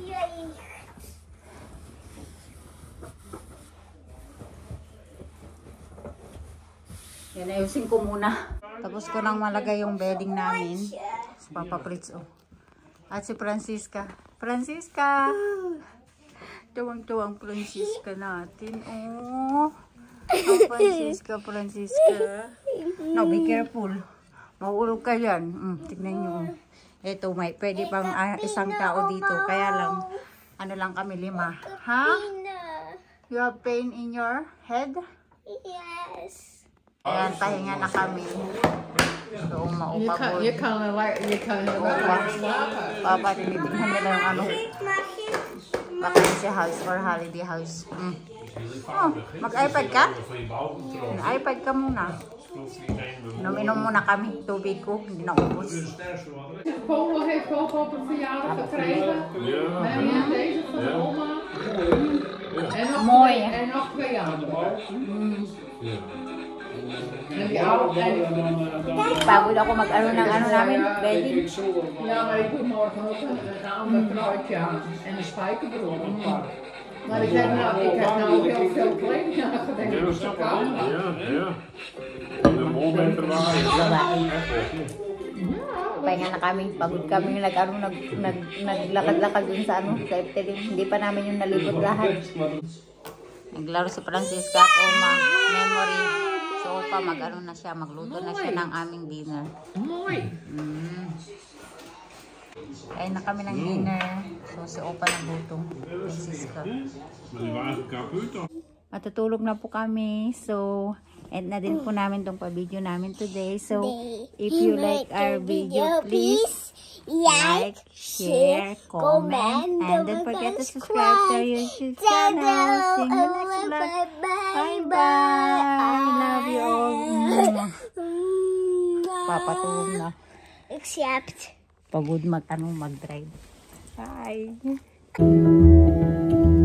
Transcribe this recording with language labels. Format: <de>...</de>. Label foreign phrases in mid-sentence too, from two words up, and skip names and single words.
<tl>Yan, ayusin ko muna. Tapos ko nang malagay yung bedding namin. Si Papa Fritz, oh. At si Francisca. Francisca! Tuwang-tuwang Francisca natin, oh.</tl> <en>Oh, Francisca. No, be careful.</en> <tl>Mahulog ka yan. Tignan nyo. Ito, pwede pang isang tao dito. Kaya lang, lang kami 5. Ha?</tl> <en>You have pain in your head? Yes.</en> <tl>Ayan, pahinga na kami. So, maupagod.</tl> <nl>Je kan er wel slapen.</nl> <tl>Papa, tinitignan nila yung</tl> <en>vacancy house or holiday house.</en> <tl>Oh, mag-iPad ka? Mag-iPad ka muna. Inom muna kami. Tubig ko, hindi na ubos.</tl> <nl>Paul heeft ook op een verjaardag gekregen. Ja. Deze van de oma. Mooi. En nog 2 anderen. En die oude</nl> <tl>Pagod ako ng namin, bedding.</tl> <nl>Ja, maar ik doe morgen ook een ander kruidje aan. En een spijkerbroek. Maar ik heb nou heel veel kleding aangedenkt. Ja, dat snap ik. Ja. De molmeter</nl> <tl>Pahinga na kami, pagod kami naglakad-lakad dun sa sa Efteling. Hindi pa namin yung nalibot lahat. Naglaro si Francisca at Oma, memory. So Opa, na siya, magluto na siya ng aming dinner.</tl> <nl>Mooi.</nl> <tl>Kain na kami ng dinner. So si Opa nagluto. Francisca. Matutulog na po kami. So, end na din po namin tong pa-video namin today.</tl> <en>So, if you like our video, please like, share, comment, and don't forget to subscribe to our YouTube channel. See you next vlog. Bye-bye. Love you all.</en> <tl>Papatulog na. Except Pagod mag-drive. Bye.</tl>